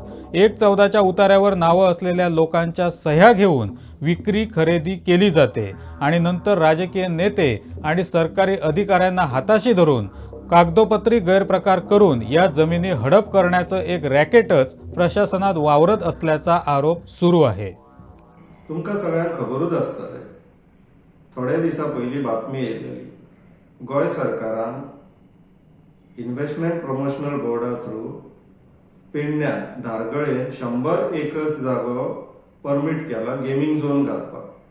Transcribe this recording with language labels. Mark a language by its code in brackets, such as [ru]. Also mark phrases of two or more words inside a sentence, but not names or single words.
[mr] 1/14च्या उतार्यावर नावं असलेल्या लोकांच्या सह्या घेऊन विक्री खरेदी केली जाते आणि नंतर राजकीय नेते आणि सरकारी अधिकाऱ्यांना हाताशी धरून कागदोपत्री गैरप्रकार करून या जमिनी हडप करण्याचं एक रॅकेटच प्रशासनात वावरत असल्याचा आरोप सुरू आहे. [kok] तुमकां सगळ्यांक खबरूच आसतलें, थोड्या दिसा पयलीं बातमी येयलेली. गोंय सरकारान [en] investment promotional [kok] बोर्डा थ्रू पेडण्यात धारगळेन 100 एकर्स जागो परमीट केला [en] gaming zone [kok] घालपाक.